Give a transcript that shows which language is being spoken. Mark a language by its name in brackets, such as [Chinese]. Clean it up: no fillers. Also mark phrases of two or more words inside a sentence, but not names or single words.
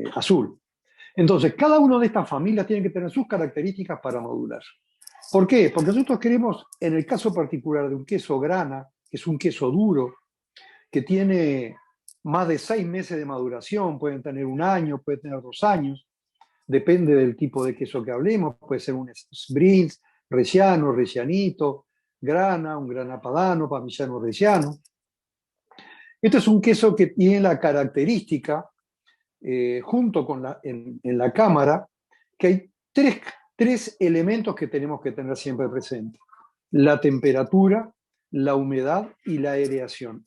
[Spanish] Entonces, cada una de estas familias tiene que tener sus características para madurar. ¿Por qué? Porque nosotros queremos, en el caso particular de un queso grana, que es un queso duro, que tiene más de 6 meses de maduración, pueden tener 1 año, pueden tener 2 años, depende del tipo de queso que hablemos, puede ser un Sbrinz, Reggiano, Reggianito, grana, un grana padano, parmigiano reggiano. Este es un queso que tiene la característica, junto con en la cámara, que hay tres elementos que tenemos que tener siempre presentes: la temperatura, la humedad y la aireación.